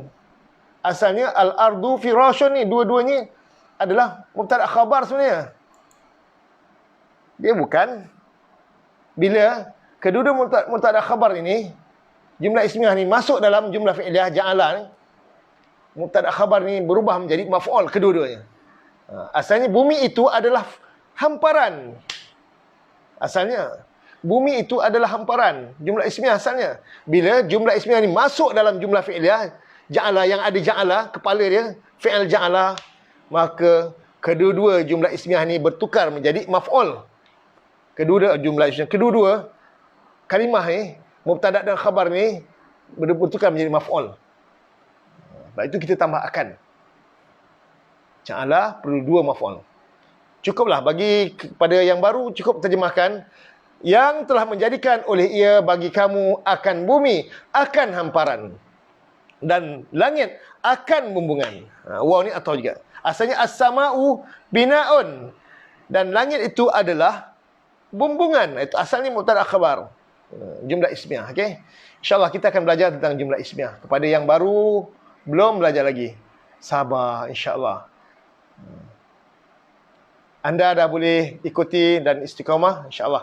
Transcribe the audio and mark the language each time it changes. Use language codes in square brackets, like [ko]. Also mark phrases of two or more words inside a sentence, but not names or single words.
[ms] Asalnya [ar] الأرض فراش [ms] ni dua-duanya adalah mubtada khabar sebenarnya. Dia bukan. Bila kedua-dua mubtada khabar ini, jumlah ismiyah ni masuk dalam jumlah fi'liyah ja'ala ni, mubtada khabar ni berubah menjadi maf'ul kedua-duanya. Asalnya bumi itu adalah hamparan. Asalnya bumi itu adalah hamparan. Jumlah ismiyah asalnya. Bila jumlah ismiyah ni masuk dalam jumlah fi'liyah, ja'ala yang ada ja'ala, kepala dia, fi'al ja'ala, maka kedua-dua jumlah ismiyah ni bertukar menjadi maf'ul. Kedua-dua kalimah ni, mubtada' dan khabar ni bertukar menjadi maf'ul. Sebab itu kita tambah akan. Ja'ala perlu 2 maf'ul. Cukuplah bagi kepada yang baru, cukup terjemahkan yang telah menjadikan oleh ia bagi kamu akan bumi, akan hamparan, dan langit akan bumbungan. Wow ni atau juga. Asalnya [ar] السماء بناء, [ms] dan langit itu adalah bumbungan. Itu asalnya mubtada' khabar. Jumlah ismiyah, okey. InsyaAllah kita akan belajar tentang jumlah ismiyah. Kepada yang baru belum belajar lagi, sabar insyaAllah. Anda dah boleh ikuti dan istiqamah insyaAllah.